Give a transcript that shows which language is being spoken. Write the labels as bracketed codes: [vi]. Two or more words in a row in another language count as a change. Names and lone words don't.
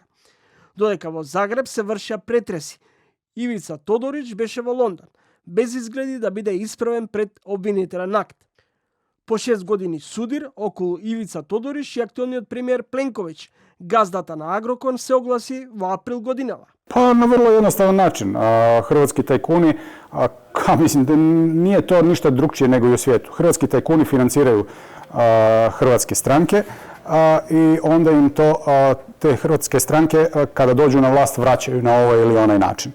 [mk] Додека во Загреб се вршеа претреси, Ивица Тодорич беше во Лондон, без изгледи да биде исправен пред обвинителен акт. По 6 години судир околу Ивица Тодорич и актуелниот премиер Пленковиќ, газдата на Агрокор, се огласи во април годинава. [hr] Pa na vrlo jednostavan način. Hrvatski tajkuni, mislim da nije to ništa drukčije nego i u svijetu. Hrvatski tajkuni financiraju hrvatske stranke i onda im to te hrvatske stranke kada dođu na vlast vraćaju na ovaj ili onaj način.